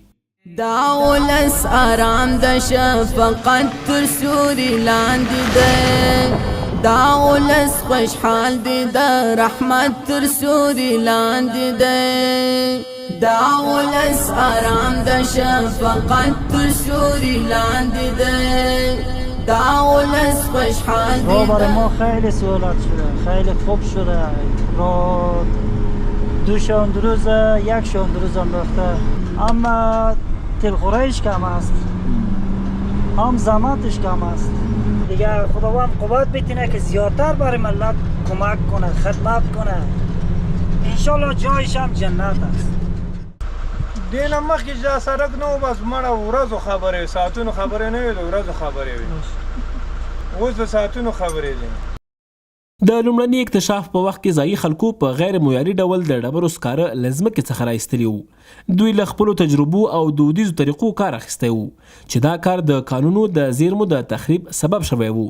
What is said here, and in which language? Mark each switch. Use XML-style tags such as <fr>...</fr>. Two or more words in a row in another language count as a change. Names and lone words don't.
<ps>دا ولس آرام د شفقت تر سوري لاندې دی، دا ولس خوشحال دی د رحمت تر سوري لاندې دی دا ولس آرام د شفقت تر سوري لاندې دی دا ولس خوشحال دی</ps> <fa>برای ما خیلی سهولت شده خیلی خوب شده رو دوشان روز یک شان روز انداخته اما تلخورایش کم است هم زحمتش کم است دیگه خداوند قوت بتینه که زیادتر برای ملت کمک کنه خدمت کنه انشالله جایش هم جنت است</fa> <ps>دینه مخکې دا سړک نه و بس مړه ورځو خبرې ساعتونو خبرې نه وي د ورځو خبرې وي اوس د ساعتونو خبرې دي د لومړني اکتشاف په وخت کې ځایي خلکو په غیر معیاري ډول د ډبرو سکاره له ځمکې څخه راایستلي وو دوی له خپلو تجربو او دودیزو طریقو کار اخیستی وو چې دا کار د کانونو د زیرمو د تخریب سبب شوی وو</ps>